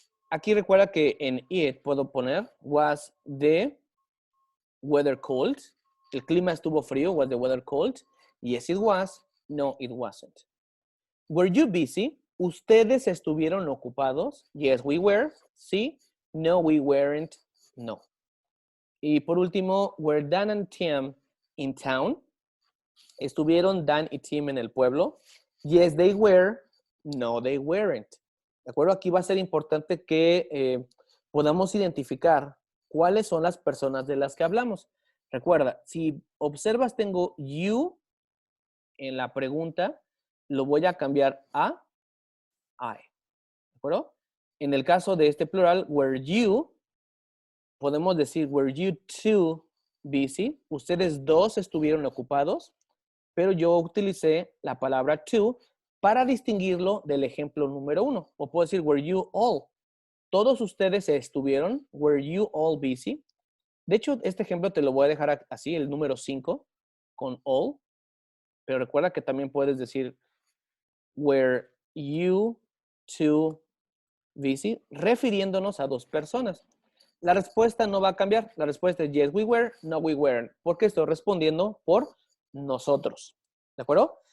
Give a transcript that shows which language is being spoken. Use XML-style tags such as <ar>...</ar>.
<es>Aquí recuerda que en it puedo poner</es> <en>was the weather cold.</en> <es>El clima estuvo frío.</es> <en>Was the weather cold? Yes, it was. No, it wasn't. Were you busy?</en> <es>¿Ustedes estuvieron ocupados?</es> <en>Yes, we were. Sí. No, we weren't. No.</en> <es>Y por último,</es> <en>were Dan and Tim in town?</en> <es>¿Estuvieron Dan y Tim en el pueblo?</es> <en>Yes, they were. No, they weren't.</en> <es>¿De acuerdo? Aquí va a ser importante que podamos identificar cuáles son las personas de las que hablamos. Recuerda, si observas, tengo you en la pregunta, lo voy a cambiar a I. ¿De acuerdo? En el caso de este plural,</es> <en>were you,</en> <es>podemos decir,</es> <en>were you two busy?</en> <es>Ustedes dos estuvieron ocupados, pero yo utilicé la palabra to para distinguirlo del ejemplo número 1. O puedo decir,</es> <en>were you all?</en> <es>Todos ustedes estuvieron,</es> <en>were you all busy?</en> <es>De hecho, este ejemplo te lo voy a dejar así, el número 5, con all. Pero recuerda que también puedes decir,</es> <en>were you two busy?</en> <es>Refiriéndonos a dos personas. La respuesta no va a cambiar. La respuesta es</es> <en>yes, we were, no, we weren't.</en> <es>Porque estoy respondiendo por nosotros. ¿De acuerdo?</es>